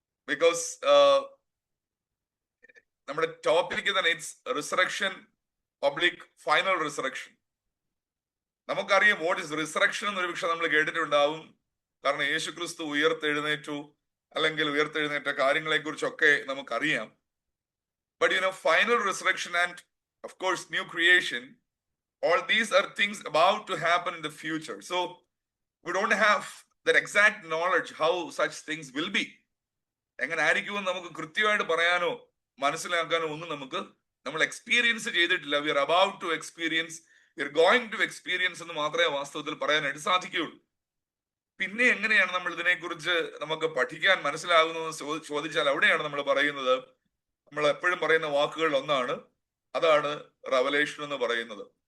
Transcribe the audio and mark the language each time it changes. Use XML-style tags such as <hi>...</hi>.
<en>because</en> <ml>നമ്മുടെ topic തന്നെ</ml> <en>It's resurrection, public final resurrection.</en> <ml>നമുക്കറിയാം</ml> <en>what is resurrection</en> <ml>എന്നൊരു വിഷയം നമ്മൾ കേട്ടിട്ടുണ്ടാവും. കാരണം യേശു ക്രിസ്തു ഉയർത്തെഴുന്നേറ്റു, അല്ലെങ്കിൽ ഉയർത്തെഴുന്നേറ്റ കാര്യങ്ങളെ കുറിച്ചൊക്കെ നമുക്കറിയാം.</ml> <en>But final resurrection and of course new creation, all these are things about to happen in the future. So we don't have that exact knowledge how such things will be.</en> <ml>എങ്ങനെ ആയിരിക്കുമെന്ന് നമുക്ക് കൃത്യമായിട്ട് പറയാനോ മനസ്സിലാക്കാനോ ഒന്നും നമ്മൾ എക്സ്പീരിയൻസ് ചെയ്തിട്ടില്ല.</ml> <en>we are about to experience, we are going to experience</en> <ml>എന്ന് മാത്രമേ വാസ്തവത്തിൽ പറയാനായിട്ട് സാധിക്കുകയുള്ളൂ. പിന്നെ എങ്ങനെയാണ് നമ്മൾ ഇതിനെക്കുറിച്ച് നമുക്ക് പഠിക്കാൻ മനസ്സിലാകുന്നതെന്ന് ചോദിച്ചാൽ അവിടെയാണ് നമ്മൾ പറയുന്നത്, നമ്മൾ എപ്പോഴും പറയുന്ന വാക്കുകളിൽ ഒന്നാണ്, അതാണ് റവലേഷൻ എന്ന് പറയുന്നത്.</ml>